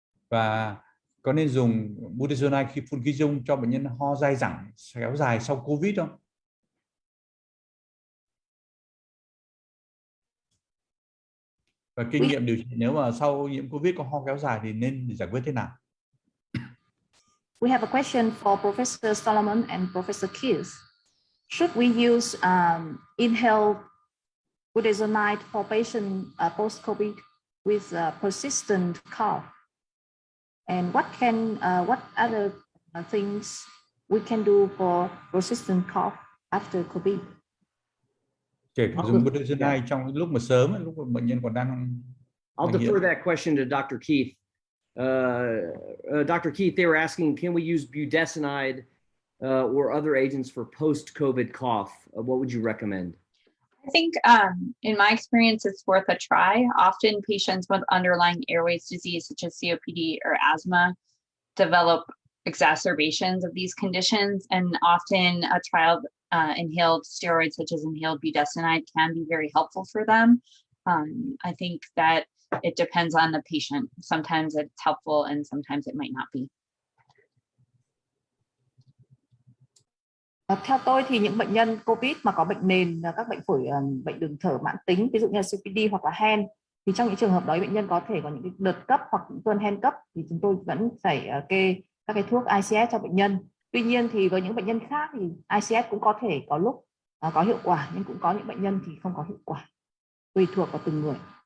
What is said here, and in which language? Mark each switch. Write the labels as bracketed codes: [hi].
[vi] Và có nên dùng budesonide khi phun khí dung cho bệnh nhân ho dai dẳng kéo dài sau COVID không? Và kinh nghiệm điều trị nếu mà sau nhiễm COVID có ho kéo dài thì nên giải quyết thế nào? [en] We have a question for Professor Solomon and Professor Keys. Should we use inhaled budesonide for patient post-COVID with persistent cough? And what other things we can do for persistent cough after COVID? [vi] Kể cả dùng budesonide trong lúc mà sớm, lúc mà bệnh nhân còn đang [en] I'll defer that question to Dr. Keith. Dr. Keith, they were asking, can we use budesonide or other agents for post-COVID cough? What would you recommend? I think in my experience, it's worth a try. Often patients with underlying airways disease, such as COPD or asthma, develop exacerbations of these conditions. And often a trial of inhaled steroids, such as inhaled budesonide, can be very helpful for them. I think that it depends on the patient. Sometimes it's helpful and sometimes it might not be. [vi] Theo tôi thì những bệnh nhân COVID mà có bệnh nền, các bệnh phổi, bệnh đường thở mãn tính, ví dụ như là COPD hoặc là hen, thì trong những trường hợp đó bệnh nhân có thể có những cái đợt cấp hoặc những cơn hen cấp, thì chúng tôi vẫn phải kê các cái thuốc ICS cho bệnh nhân. Tuy nhiên thì với những bệnh nhân khác thì ICS cũng có thể có lúc có hiệu quả, nhưng cũng có những bệnh nhân thì không có hiệu quả, tùy thuộc vào từng người.